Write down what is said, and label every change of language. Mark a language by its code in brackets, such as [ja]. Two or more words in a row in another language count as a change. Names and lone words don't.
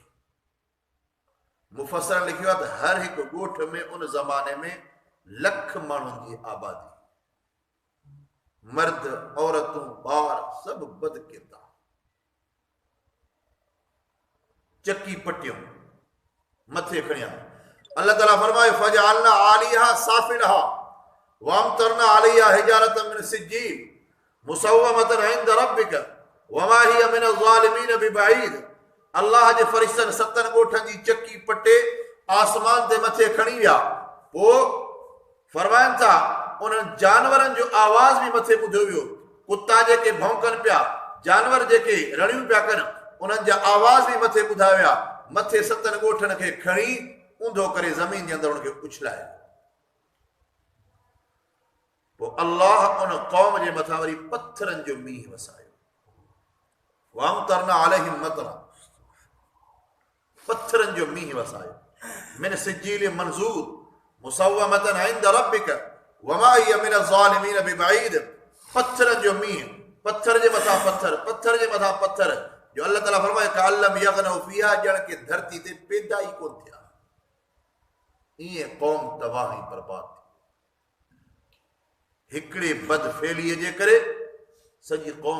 [sd] मुफ़स्सिरनि लिखियो आहे त हर हिकु ॻोठ में उन ज़माने में 1 लख माण्हुनि जी आबादी, मर्द औरतूं ॿार सभु बद किरदार, चकी पटियूं मथे खणिया। अल्लाह ताला फरमाए, [ar] فجعلنا عاليها سافلها وأمطرنا عليها حجارة من سجيل مسومة عند ربك وما هي من الظالمين ببعيد. [sd] अल्लाह जे फ़रिश्तनि 7 ॻोठनि जी चकी पटे आसमान ते मथे खणी विया। पोइ फरमाइनि था, उन्हनि जानवरनि जो आवाज़ बि मथे ॿुधो वियो। कुता जेके भौंकनि पिया, जानवर जेके रड़ियूं पिया कनि, उन्हनि जा आवाज़ बि मथे ॿुधा विया। मथे 7 ॻोठनि खे खणी ऊंधो करे ज़मीन जे अंदरि उनखे उछलाए। पोइ अल्लाह उन क़ौम जे मथां वरी पत्थरनि जो मींहुं वसायो। [ar] وأمطرنا عليهم مطرا, [sd] पत्थरनि जो मींहुं वसायो। [ar] من سجيل منظور مسومة عند ربك وما هي من الظالمين ببعيد, [sd] पत्थर जो मींह, पत्थर जे मथा पत्थर, पत्थर जे मथा पत्थर, जो अल्लाह ताला फरमाए [ar] كأن لم يغنوا فيها, [sd] ॼण के धरती ते पैदा ई कोन थिया। ईअं क़ौम तबाह ऐं बर्बाद थी, हिकिड़े बदफेलीअ जे करे सॼी क़ौम।